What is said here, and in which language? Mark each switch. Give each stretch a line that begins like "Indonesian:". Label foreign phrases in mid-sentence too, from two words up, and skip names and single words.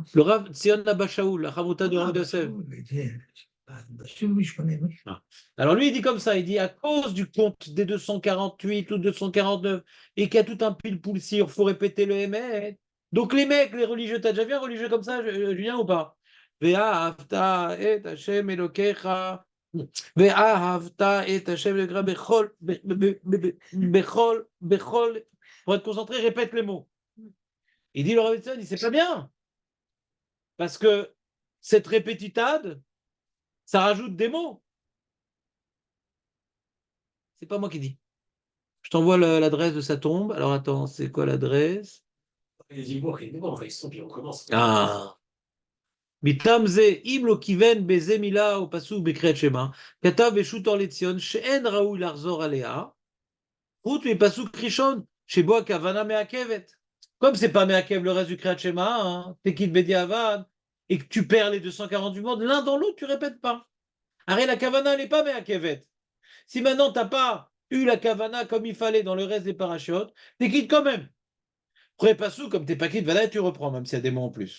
French: Le Rav Sion Abashaoul, la Chavruta du Rav Yosef. Oui, je connais. Oui. Alors lui, il dit comme ça, il dit à cause du compte des 248 ou 249 et qu'il y a tout un pile-poule il faut répéter le Emet. Donc les mecs, les religieux, t'as déjà vu un religieux comme ça, Julien, ou pas?
Hebrew: ואהבת את השם אלוקיך. ואהבת את השם אלוקיך בכל.
French: Pour être concentré, répète les mots. Il dit le Rav Tzon, il dit c'est pas bien. Parce que cette répétitade, ça rajoute des mots. C'est pas moi qui dis. Je t'envoie l'adresse de sa tombe. Alors attends, c'est quoi l'adresse? Les Ivoires, ils sont, puis on commence. Ah.
Hebrew: מטעם זה, אם לא כיוון בזה מילה או פסוק בקריאת שמע, כתב בשו"ת אור לציון שאין ראוי לחזור עליה, חוץ מפסוק ראשון, שבו הכוונה מעכבת.
French: Comme c'est pas מעכב le reste du
Hebrew: קריאת שמע,
French: hein, t'es quitte בדיעבד, et que tu perds les 248 mots, l'un dans l'autre, tu répètes pas. Arrête, la kavana, elle n'est pas מעכבת. Si maintenant t'as pas eu la kavana comme il fallait dans le reste des parachutes, t'es quitte quand même. Après pasuk, comme t'es pas quitte, voilà, tu reprends, même s'il y a des mots en plus.